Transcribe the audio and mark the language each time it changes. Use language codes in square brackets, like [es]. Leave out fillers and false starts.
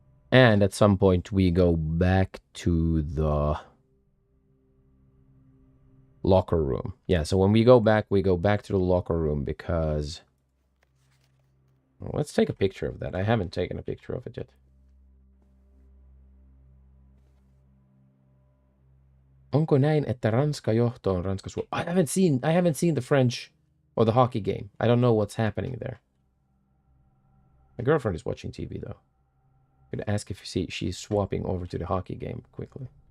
[en] And at some point we go back to the locker room. Yeah, so when we go back to the locker room because... Well, let's take a picture of that. I haven't taken a picture of it yet. [fi] Onko näin, että Ranska johtoon Ranska Suomi? [en] I haven't seen the French or the hockey game. I don't know what's happening there. My girlfriend is watching TV though. I'm gonna ask if she's swapping over to the hockey game quickly.